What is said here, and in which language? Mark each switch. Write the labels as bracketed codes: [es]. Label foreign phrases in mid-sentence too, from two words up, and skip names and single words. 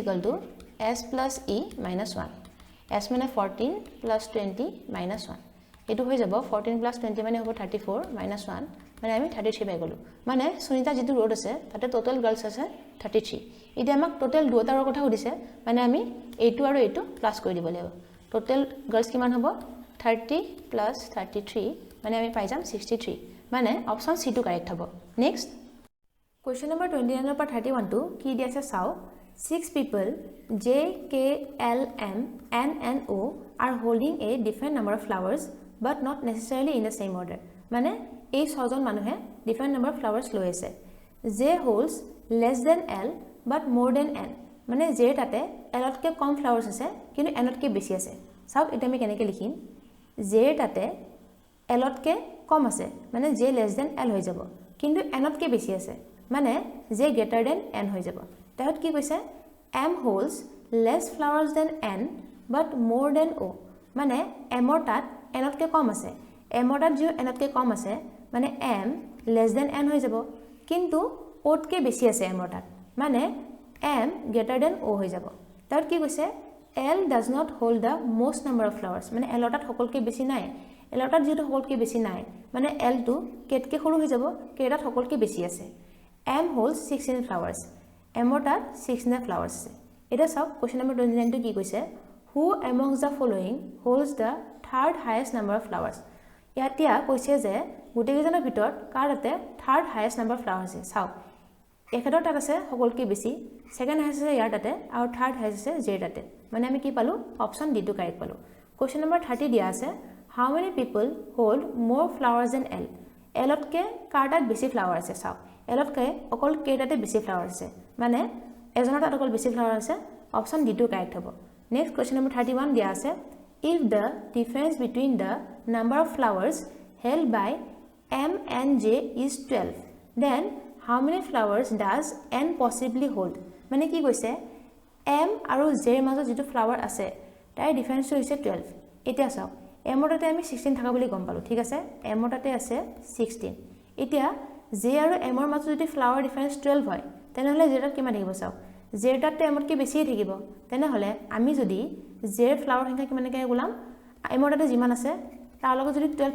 [en] s plus e minus 1 s [as] মানে [en] 14 plus 20 minus 1 [as] এটো হৈ যাব [en] 14 plus 20 [as] মানে হ'ব 34 minus 1 মানে আমি 33 পাই গলো মানে সুনিতা যেটো রোট আছে তাতে [en] total girls [as] আছে 33 এটা আমাক টোটাল দুটাৰ কথা সুধিছে মানে আমি এইটো আৰু এইটো প্লাস কৰি দিব লাগিব [en] total girls [as] কিমান হ'ব 30 plus 33 মানে আমি পাই যাম 63 মানে [en] option C [as] টো কারেক্ট হ'ব [en] next question number [as] 29 পৰা 31 টো কি দিয়া আছে চাও [en] 6 people j k l m n and o are holding a different number of flowers but not necessarily in the same order [as] মানে এই ছজন মানুহে [en] different number of flowers [as] লৈ আছে [en] j holds less than l but more than n [as] মানে j তাতে l তকৈ কম flowers আছে কিন্তু n তকৈ বেছি আছে চাও এটা আমি কেনেকৈ লিখিম j তাতে l তকৈ কম আছে মানে [en] j less than l [as] হৈ যাব কিন্তু n তকৈ বেছি আছে মানে [en] j greater than n [as] হৈ যাব তাহত কি কৈছে [en] m holds less flowers than n but more than o [as] মানে m ৰ তাত n তকৈ কম আছে m ৰ তাত যে n তকৈ কম আছে মানে [en] m less than n [as] হৈ যাব কিন্তু o তকৈ বেছি আছে m ৰ তাত মানে [en] m greater than o [as] হৈ যাব তাহত কি কৈছে [en] l does not hold the most number of flowers [as] মানে l ৰ তাত সকলকৈ বেছি নাই l ৰ তাত যেটো সকলকৈ বেছি নাই মানে l টো কেতকৈ সৰু হৈ যাব কেটাত সকলকৈ বেছি [en] আছে m holds 16 flowers [as] m ৰ তাত [en] 16 flowers [as] আছে এটা চাওক [en] question number 29 [as] টো কি কৈছে [en] who amongst the following holds the third highest number of flowers ইয়াতিয়া [as] কৈছে যে গুটেকেজনৰ ভিতৰত কাৰ তাতে [en] third highest number of flowers [as] আছে চাওক একেটাৰ তাত আছে সকলকৈ বেছি [en] second highest [as] আছে ইয়াৰ তাতে আৰু [en] third highest [as] আছে জে তাতে মানে আমি কি পালো [en] option D [as] টো কাৰেক্ট পালো [en] question number [as] 30 দিয়া আছে [en] how many people hold more flowers than l [as] l তকৈ কাৰ তাত বেছি ফ্লাৱাৰ আছে চাওক l তকৈ অকল কে তাতে বেছি ফ্লাৱাৰ আছে মানে এজনৰ তাত অকল বেছি ফ্লাৱাৰ আছে [en] option D [as] টো কাৰেক্ট হ'ব [en] next question number [as] 31 দিয়া আছে [en] if the difference between the number of flowers held by m and j is 12 then how many flowers does n possibly hold [as] মানে কি কৈছে m আৰু j ৰ মাজত যেটো ফ্লাৱাৰ আছে তাৰ ডিফাৰেন্স হৈছে 12 এতিয়া চাওক এমৰ তাতে আমি 16 থাকা বুলি গম পালো ঠিক আছে এমৰ তাতে আছে 16 এতিয়া জে আৰু এমৰ মাজত যদি [en] flower difference [as] 12 হয় তেনেহলে জে তাত কিমান থাকিব চাও জে তাত এমত কি বেছি থাকিব তেনেহলে আমি যদি জেৰ ফ্লাৱাৰ সংখ্যা কিমানকে গুলাম এমৰ তাতে যিমান আছে তাৰ লগত যদি 12